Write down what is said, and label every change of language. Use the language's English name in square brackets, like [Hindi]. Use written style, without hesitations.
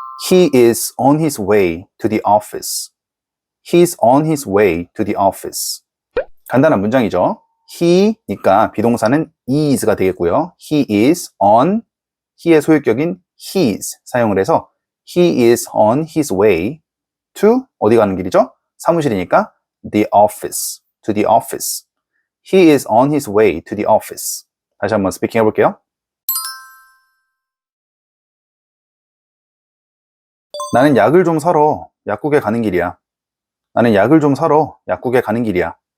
[English] He is on his way to the office. He's on his way to the office. [Korean] 간단한 문장이죠. he니까 비동사는 is가 되겠고요. [English] He is on, he의 소유격인 his [Korean] 사용을 해서 [English] he is on his way to [Korean] 어디 가는 길이죠? 사무실이니까 [English] the office, to the office. He is on his way to the office. [Korean] 다시 한번 스피킹 해볼게요. 나는 약을 좀 사러 약국에 가는 길이야. 나는 약을 좀 사러 약국에 가는 길이야.